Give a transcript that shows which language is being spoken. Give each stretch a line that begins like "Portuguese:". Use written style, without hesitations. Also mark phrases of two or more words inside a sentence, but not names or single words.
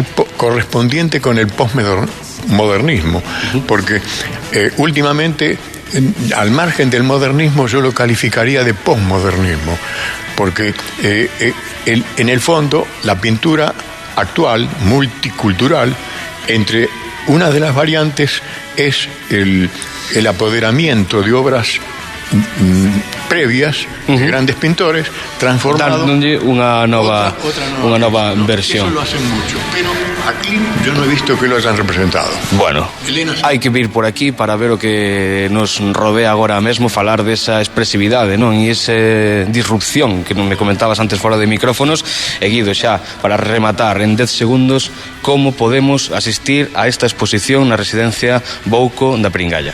Spanish: correspondiente con el postmodernismo, porque últimamente, al margen del modernismo, yo lo calificaría de postmodernismo, porque en el fondo la pintura actual, multicultural, entre una de las variantes es el apoderamiento de obras previas de grandes pintores, transformado
Galician: una nova versión.
Spanish: Eso lo hacen mucho, pero aquí yo no he visto que lo hayan representado.
Galician: Bueno, hai que vir por aquí para ver o que nos rodea agora mesmo, falar desa expresividade, non? E esa disrupción que me comentabas antes fora de micrófonos. E Guido, xa, para rematar en 10 segundos, como podemos asistir a esta exposición na residencia Bouco da Pringalla?